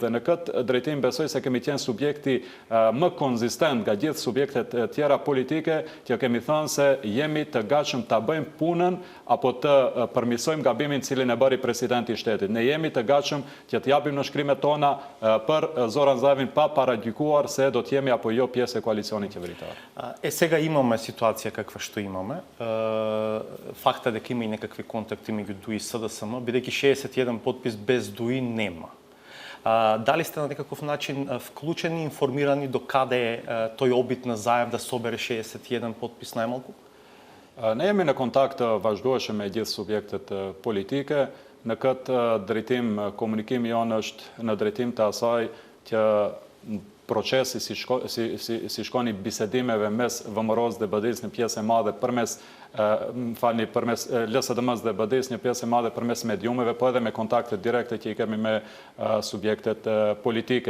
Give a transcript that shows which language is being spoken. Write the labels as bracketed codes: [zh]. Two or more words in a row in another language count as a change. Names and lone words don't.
[sq] Dhe në këtë drejtim besoj se kemi qenë subjekti më konzistent nga gjithë subjektet tjera politike, që kemi thënë se jemi të gatshëm ta bëjmë punën apo të përmirësojmë gabimin cilin e bëri presidenti i shtetit. Ne jemi të gatshëm që të japim nënshkrimet tona për Zoran Zaevin pa paragjykuar se do të jemi apo jo pjesë e koalicionit qeveritar. [mk] Сега имаме ситуација каква што имаме. Факта дека има и некакви контакти меѓу ДУИ и СДСМ, бидејќи 61 подпис без ДУИ нема. Дали сте на некаков начин вклучени, информирани до каде е тој обид на Заев да собере 61 подпис најмалку? [sq] Ne jemi në kontakt të vazhdueshëm me gjithë subjektet politike. Në këtë drejtim, komunikimi jonë është në drejtim të asaj që procesi si shkoni bisedimeve mes VMRO-s dhe BDI-s në pjesë e madhe përmes përmes LSDM-s dhe BDI-s një pjesë e madhe përmes mediumeve, po edhe me kontakte direkte që i kemi me subjektet politike.